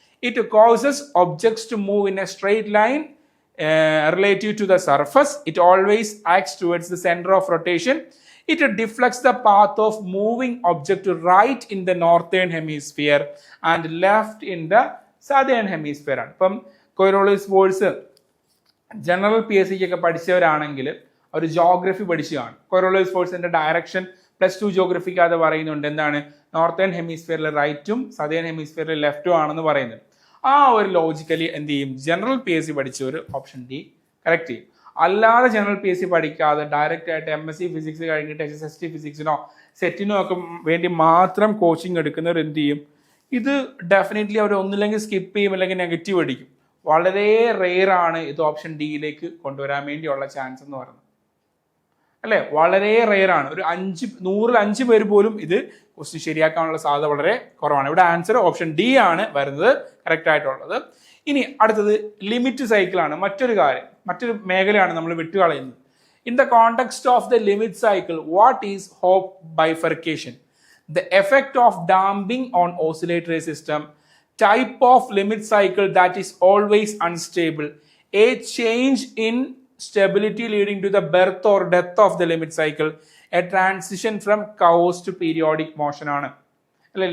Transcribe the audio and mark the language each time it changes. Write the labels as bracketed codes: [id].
[en] It causes objects to move in a straight line relative to the surface. It always acts towards the center of rotation. It deflects the path of moving object to right in the northern hemisphere and left in the southern hemisphere. [ml] അപ്പം കൊയ്റോളിസ് force general P S സിക്കൊക്കെ പഠിച്ചവരാണെങ്കിൽ ഒരു geography പഠിച്ചതാണ്. കൊയ്റോളിസ് ഫോഴ്സിന്റെ direction +2 ജോഗ്രഫിക്ക് അത് പറയുന്നുണ്ട്. എന്താണ്? Northern ഹെമിസ്ഫിയറിൽ റൈറ്റും southern ഹെമിസ്ഫിയറിൽ ലെഫ്റ്റും ആണെന്ന് പറയുന്നത്. ആ ഒരു ലോജിക്കലി എന്ത് ചെയ്യും? General P S C പഠിച്ചവർ option D correct ചെയ്യും. അല്ലാതെ ജനറൽ പി എസ് സി പഠിക്കാതെ ഡയറക്റ്റ് ആയിട്ട് MSc ഫിസിക്സ് കഴിഞ്ഞിട്ട് SST ഫിസിക്സിനോ സെറ്റിനോ ഒക്കെ വേണ്ടി മാത്രം കോച്ചിങ് എടുക്കുന്നവർ എന്ത് ചെയ്യും? ഇത് ഡെഫിനറ്റ്ലി അവർ ഒന്നില്ലെങ്കിൽ സ്കിപ്പ് ചെയ്യും, അല്ലെങ്കിൽ നെഗറ്റീവ് അടിക്കും. വളരെ റെയർ ആണ് ഇത് ഓപ്ഷൻ ഡിയിലേക്ക് കൊണ്ടുവരാൻ വേണ്ടിയുള്ള ചാൻസ് എന്ന് പറയുന്നത് അല്ലേ? വളരെ റെയർ ആണ്. ഒരു 100ൽ 5 പേര് പോലും ഇത് ക്വസ്റ്റ്യൻ ശരിയാക്കാനുള്ള സാധ്യത വളരെ കുറവാണ്. ഇവിടെ ആൻസർ ഓപ്ഷൻ ഡി ആണ് വരുന്നത് കറക്റ്റ് ആയിട്ടുള്ളത്. ഇനി അടുത്തത് ലിമിറ്റ് സൈക്കിൾ ആണ്. മറ്റൊരു മേഖലയാണ് നമ്മൾ വിട്ടുകളയുന്നത്. [en] In the context of the limit cycle, what is Hopf bifurcation? The effect of damping on oscillatory system, type of limit cycle that is always unstable, a change in stability leading to the birth or death of the limit cycle, a transition from chaos to periodic motion [ml] ആണ് അല്ലെ?